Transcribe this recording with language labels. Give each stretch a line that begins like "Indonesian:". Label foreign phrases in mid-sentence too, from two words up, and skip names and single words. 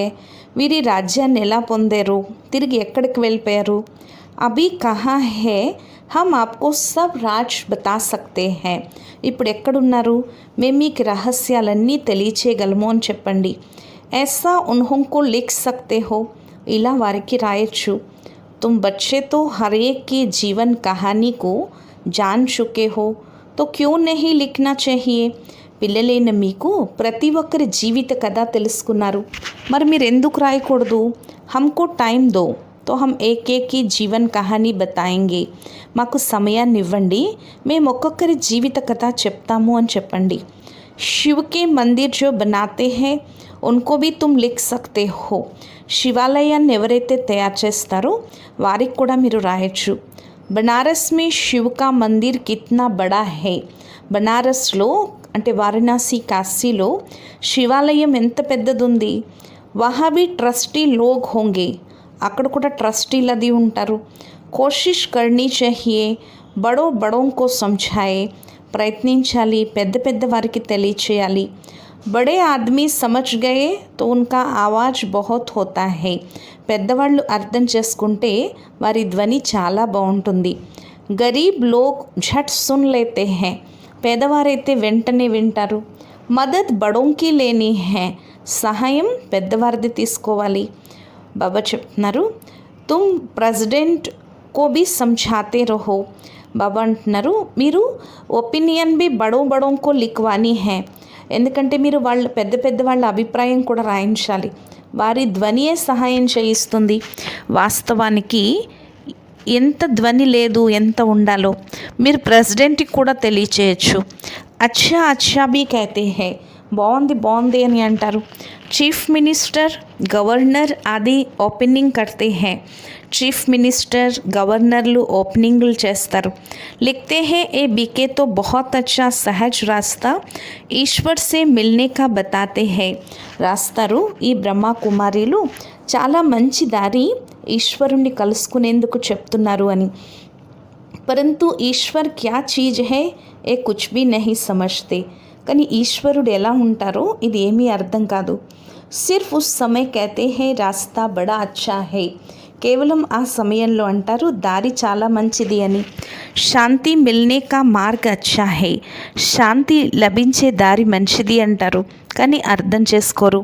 Telugu: వీరి రాజ్యాన్ని ఎలా పొందారు, తిరిగి ఎక్కడికి వెళ్ళిపోయారు.
Hindi: అభి కहाँ है हम आपको सब राज बता सकते हैं.
Telugu: ఇప్పుడు ఎక్కడున్నారు, మేము మీకు రహస్యాలన్నీ తెలియచేయగలము అని చెప్పండి.
Hindi: ऐसा उन्हों को लिख सकते हो.
Telugu: ఇలా వారికి రాయొచ్చు.
Hindi: तुम बच्चे तो हर एक की जीवन कहानी को जान चुके हो तो क्यों नहीं लिखना चाहिए.
Telugu: పిల్లలైన మీకు ప్రతి ఒక్కరి జీవిత కథ తెలుసుకున్నారు, మరి మీరు ఎందుకు రాయకూడదు.
Hindi: हमको टाइम दो तो हम एक एक की जीवन कहानी बताएंगे.
Telugu: మాకు సమయాన్ని ఇవ్వండి, మేము ఒక్కొక్కరి జీవిత కథ చెప్తాము అని చెప్పండి.
Hindi: शिव के मंदिर जो बनाते हैं उनको भी तुम लिख सकते हो.
Telugu: శివాలయాన్ని ఎవరైతే తయారు చేస్తారో వారికి కూడా మీరు రాయొచ్చు.
Hindi: बनारस में शिव का मंदिर कितना बड़ा है.
Telugu: బనారస్లో అంటే వారణాసి కాశీలో శివాలయం ఎంత పెద్దదుంది.
Hindi: वहाँ भी ट्रस्टी लोग होंगे.
Telugu: అక్కడ కూడా ట్రస్టీలు అది ఉంటారు.
Hindi: कोशिश करनी चाहिए बड़ों बड़ों को समझाएँ.
Telugu: ప్రయత్నించాలి, పెద్ద పెద్ద వారికి తెలియచేయాలి.
Hindi: बड़े आदमी समझ गए तो उनका आवाज़ बहुत होता है.
Telugu: పెద్దవాళ్ళు అర్థం చేసుకుంటే వారి ధ్వని చాలా బాగుంటుంది.
Hindi: गरीब लोग झट सुन लेते हैं.
Telugu: పేదవారైతే వెంటనే వింటారు.
Hindi: मदद बड़ों की लेनी है.
Telugu: సహాయం పెద్దవారిది తీసుకోవాలి. బాబా చెప్తున్నారు
Hindi: तुम प्रेसिडेंट को भी समझाते रहो.
Telugu: బాబా అంటున్నారు మీరు
Hindi: ओपिनियन भी बड़ों बड़ों को लिखवानी है.
Telugu: ఎందుకంటే మీరు వాళ్ళ పెద్ద పెద్ద వాళ్ళ అభిప్రాయం కూడా రాయించాలి. వారి ధ్వనియే సహాయం చేయిస్తుంది. వాస్తవానికి ఎంత ధ్వని లేదు, ఎంత ఉండాలో మీరు ప్రెసిడెంట్కి కూడా తెలియచేయచ్చు.
Hindi: अच्छा अच्छा भी कहते हैं.
Telugu: బాగుంది బాగుంది అని అంటారు.
English: chief minister governor
Hindi: आदि ओपनिंग करते हैं.
English: chief minister
Telugu: గవర్నర్లు ఓపెనింగ్లు చేస్తారు.
Hindi: लिखते हैं ये बीके तो बहुत अच्छा सहज रास्ता ईश्वर से मिलने का बताते हैं.
Telugu: రాస్తారు ఈ బ్రహ్మ కుమారీలు చాలా మంచి దారి ఈశ్వరుణ్ణి కలుసుకునేందుకు చెప్తున్నారు అని.
Hindi: परंतु ईश्वर क्या चीज़ है ये कुछ भी नहीं समझते.
Telugu: కానీ ఈశ్వరుడు ఎలా ఉంటారో ఇది ఏమీ అర్థం కాదు.
Hindi: सिर्फ उस समय कहते हैं रास्ता बड़ा अच्छा है,
Telugu: కేవలం ఆ సమయంలో అంటారు దారి చాలా మంచిది అని.
Hindi: शांति मिलने का मार्ग अच्छा है,
Telugu: శాంతి లభించే దారి మంచిది అంటారు, కానీ అర్థం చేసుకోరు.